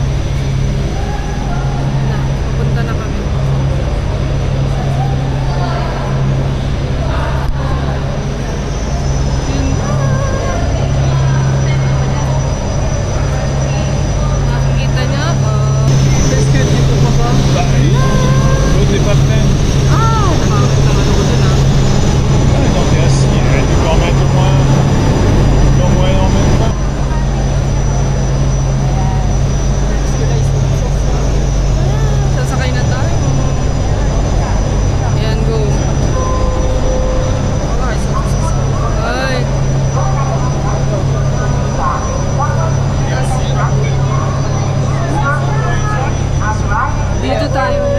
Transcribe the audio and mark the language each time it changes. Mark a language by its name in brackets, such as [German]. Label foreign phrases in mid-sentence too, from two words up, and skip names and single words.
[Filipino] Papunta na kami. Yan na. Nakikita niya ba? Biscuit dito pa ba? [French] L'autre est pas prêt. Donc yes, il aurait dû quand mettre au moins en même temps. [Filipino] Sasakay na tayo. Ayan, go. Ay. Dito tayo na.